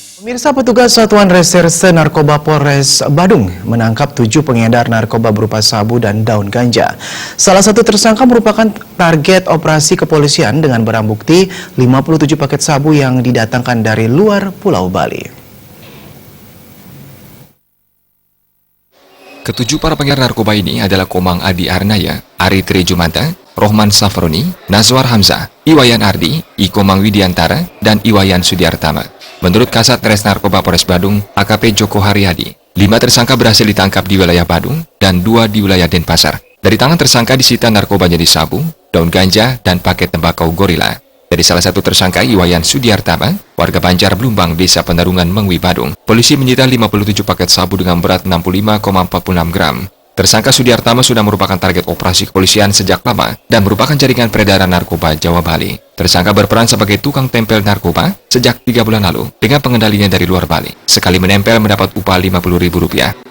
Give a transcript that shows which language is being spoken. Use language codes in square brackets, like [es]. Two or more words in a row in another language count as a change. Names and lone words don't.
[id] Pemirsa, petugas Satuan Reserse Narkoba Polres Badung menangkap 7 pengedar narkoba berupa sabu dan daun ganja. Salah satu tersangka merupakan target operasi kepolisian dengan barang bukti 57 paket sabu yang didatangkan dari luar Pulau Bali. Ketujuh para pengedar narkoba ini adalah Komang Adi Arnaya, Ari Trejumanta, Rohman Safroni, Nazwar Hamzah, Iwayan Ardi, Ikomang Widiantara, dan Iwayan Sudiartama. Menurut Kasat Res Narkoba Polres Badung, AKP Joko Haryadi, 5 tersangka berhasil ditangkap di wilayah Badung dan 2 di wilayah Denpasar. Dari tangan tersangka disita narkoba jenis sabu, daun ganja, dan paket tembakau gorila. Dari salah satu tersangka, Iwayan Sudiartama, warga Banjar Blumbang, Desa Penarungan, Mengwi, Badung, polisi menyita 57 paket sabu dengan berat 65,46 gram. Tersangka Sudiartama sudah merupakan target operasi kepolisian sejak lama dan merupakan jaringan peredaran narkoba Jawa Bali. Tersangka berperan sebagai tukang tempel narkoba sejak 3 bulan lalu dengan pengendalinya dari luar Bali. Sekali menempel mendapat upah Rp50.000.